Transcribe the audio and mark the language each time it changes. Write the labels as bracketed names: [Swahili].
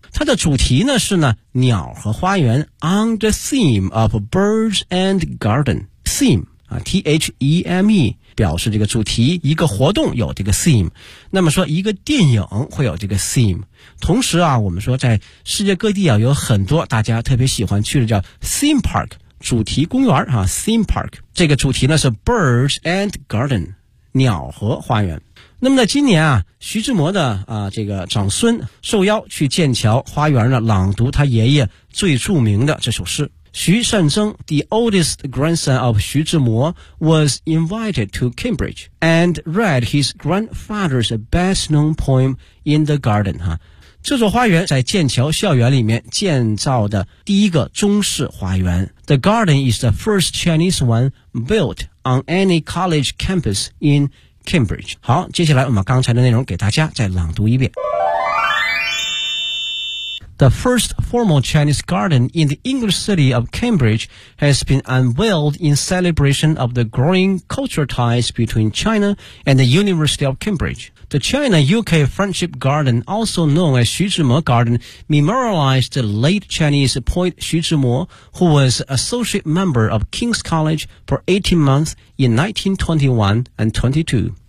[Chinese] 它的主题呢是呢鸟和花园 [English] on the theme of birds and garden, [Chinese] theme,T-H-E-M-E, 表示这个主题，一个活动有这个 theme, 那么说一个电影会有这个 theme, 同时啊我们说在世界各地啊有很多大家特别喜欢去的叫 theme park, 主题公园啊 theme park, 这个主题呢是 [English] birds and garden, [Chinese] 鸟和花园。那么在今年啊徐志摩的啊这个长孙受邀去剑桥花园呢朗读他爷爷最著名的这首诗。 [English] 徐善曾, the oldest grandson of 徐志摩, was invited to Cambridge and read his grandfather's best-known poem in the garden. [Chinese] 这座花园在剑桥校园里面建造的第一个中式花园。 [English] The garden is the first Chinese one built on any college campus in Cambridge. [Chinese] 好，接下来我们刚才的内容给大家再朗读一遍。 [English] The first formal Chinese garden in the English city of Cambridge has been unveiled in celebration of the growing cultural ties between China and the University of Cambridge. The China-UK Friendship Garden, also known as 徐志摩 Garden, memorialized the late Chinese poet 徐志摩, who was associate member of King's College for 18 months in 1921 and 22.